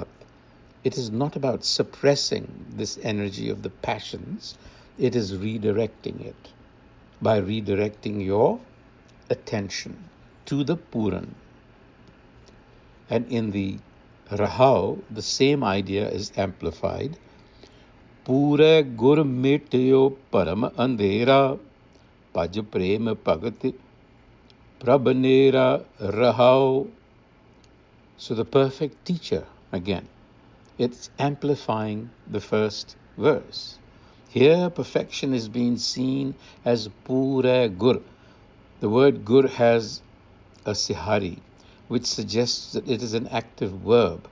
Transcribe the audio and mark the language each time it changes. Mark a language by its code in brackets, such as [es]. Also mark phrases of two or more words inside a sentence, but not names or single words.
[en] It is not about suppressing this energy of the passions. It is redirecting it by redirecting your attention to the Pooran. And in the Rahau, the same idea is amplified. [pa] ਪੂਰਾ ਗੁਰ ਮਿਟਿਓ ਪਰਮ ਅੰਧੇਰਾ ਪਜ ਪ੍ਰੇਮ ਪਗਟ ਪ੍ਰਭਨੇਰਾ ਰਹਾਉ. [en] So the perfect teacher, again, it's amplifying the first verse. Here, perfection is being seen as [pa] ਪੂਰਾ ਗੁਰ. [en] The word Gur has a sihari, which suggests that it is an active verb.